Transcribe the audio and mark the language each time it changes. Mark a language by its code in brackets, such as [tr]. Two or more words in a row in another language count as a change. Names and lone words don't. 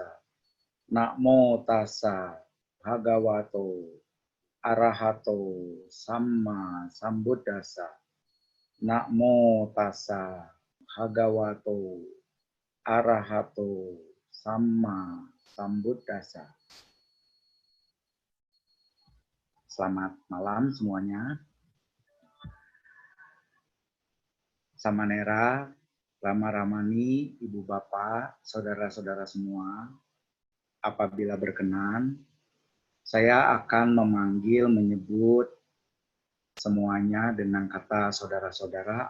[pi] Namo tassa bhagavato arahato samma sambuddhassa. Namo tassa bhagavato arahato samma sambuddhassa. [id] Selamat malam semuanya. Samanera, Rama Ramani, Ibu Bapak, saudara-saudara semua, apabila berkenan, saya akan menyebut semuanya dengan kata saudara-saudara.